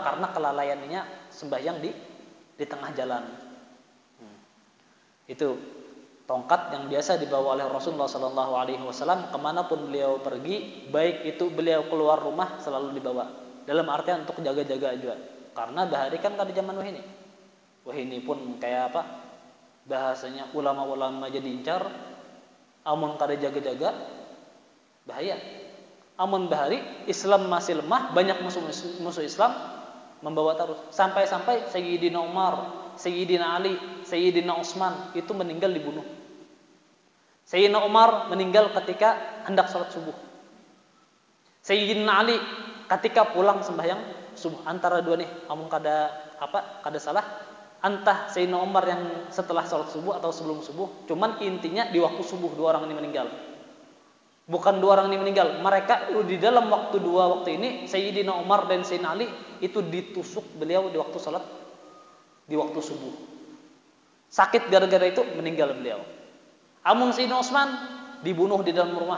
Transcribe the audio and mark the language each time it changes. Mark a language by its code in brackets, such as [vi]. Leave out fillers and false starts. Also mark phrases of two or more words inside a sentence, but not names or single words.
[id] Karena kelalaiannya sembahyang di tengah jalan. Itu tongkat yang biasa dibawa oleh Rasulullah SAW kemanapun beliau pergi, baik itu beliau keluar rumah selalu dibawa. Dalam artian untuk jaga-jaga juga. [bjn] Karena bahari kan kada zaman wahini. [id] Wahini pun kayak bahasanya ulama-ulama jadi incar. [bjn] Amun kada jaga-jaga bahaya. Amun bahari Islam masih lemah, banyak musuh Islam membawa terus. [id] Sampai-sampai Sayyidina Umar, Sayyidina Ali, Sayyidina Utsman itu meninggal dibunuh. Sayyidina Umar meninggal ketika hendak sholat subuh. Sayyidina Ali ketika pulang sembahyang subuh. [bjn] Antara dua nih, amun kada salah, entah Sayyidina Umar yang setelah sholat subuh atau sebelum subuh. [id] Cuman intinya di waktu subuh dua orang ini meninggal. Bukan dua orang ini meninggal, mereka di dalam dua waktu ini Sayyidina Umar dan Sayyidina Ali itu ditusuk beliau di waktu sholat, di waktu subuh. Sakit gara-gara itu meninggal beliau. Amun Sayyidina Utsman dibunuh di dalam rumah.